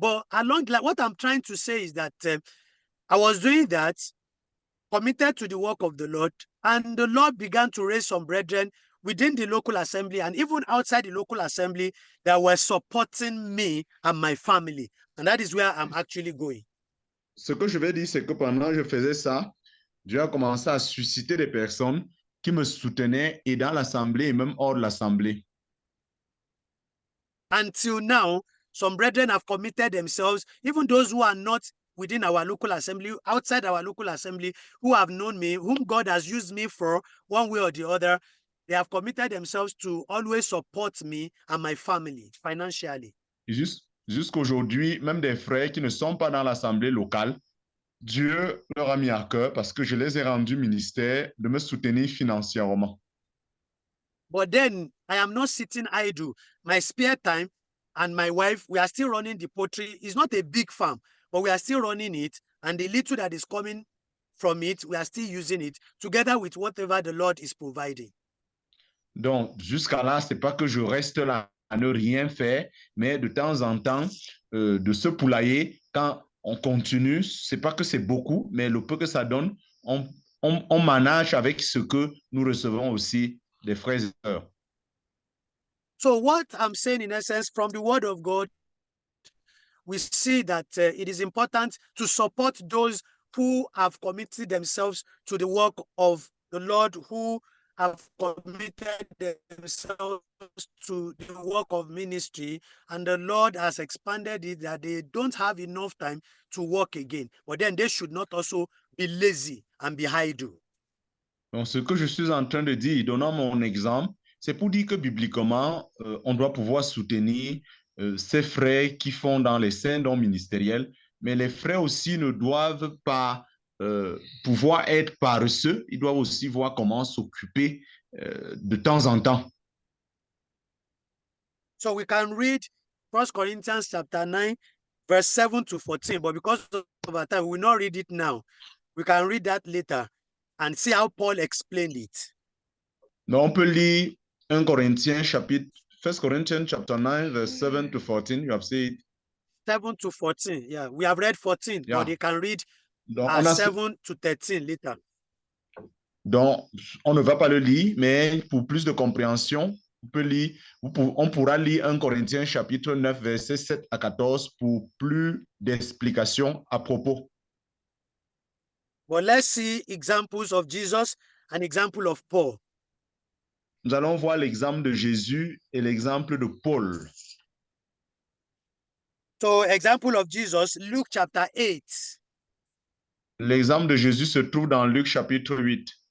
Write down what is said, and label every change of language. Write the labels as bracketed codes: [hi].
[en] But what I'm trying to say is that I was doing that, committed to the work of the Lord, and the Lord began to raise some brethren within the local assembly and even outside the local assembly that were supporting me and my family. And that is where I'm actually going. [fr] Ce que je vais dire, c'est que pendant que je faisais ça, Dieu a commencé à susciter des personnes qui me soutenaient et dans l'assemblée et même hors de l'assemblée. [en] Until now, some brethren have committed themselves, even those who are not within our local assembly, outside our local assembly, who have known me, whom God has used me for one way or the other. They have committed themselves to always support me and my family financially. [fr] Jusqu'aujourd'hui, même des frères qui ne sont pas dans l'assemblée locale, Dieu leur a mis à cœur, parce que je les ai rendus ministère, de me soutenir financièrement. [en] But then I am not sitting idle. My spare time and my wife, we are still running the poultry. It's not a big farm, but we are still running it. And the little that is coming from it, we are still using it together with whatever the Lord is providing. [fr] Donc, jusqu'à là, c'est pas que je reste là à ne rien faire, mais de temps en temps, de ce poulailler, quand on continue, c'est pas que c'est beaucoup, mais le peu que ça donne, on manage avec ce que nous recevons aussi des frères et sœurs. [en] So what I'm saying in essence, from the word of God, we see that it is important to support those who have committed themselves to the work of the Lord, who have committed themselves to the work of ministry, and the Lord has expanded it that they don't have enough time to work again. But then they should not also be lazy and be idle. [fr] Donc, ce que je suis en train de dire, donnant mon exemple, c'est pour dire que bibliquement, on doit pouvoir soutenir ces frères qui font dans les saints dons ministériels, mais les frères aussi ne doivent pas pouvoir être paresseux, ils doivent aussi voir comment s'occuper de temps en temps. [en] So we can read 1 Corinthians chapter 9, verse 7 to 14, but because of our time, we will not read it now. We can read that later and see how Paul explained it. [fr] Donc, on peut lire 1 Corinthiens [en] chapter 9, verse 7 to 14. You have said 7 to 14. Yeah, we have read 14, Yeah. but they can read [fr] donc, [en] 7 to 13 later. [fr] Donc, on ne va pas le lire, mais pour plus de compréhension, on pourra lire 1 Corinthiens chapitre 9, versets 7 à 14 pour plus d'explications à propos. [en] But let's see examples of Jesus and example of Paul. [fr] Nous allons voir l'exemple de Jésus et l'exemple de Paul. [en] So, example of Jesus, Luke chapter 8. [fr] L'exemple de Jésus se trouve dans Luc chapitre 8.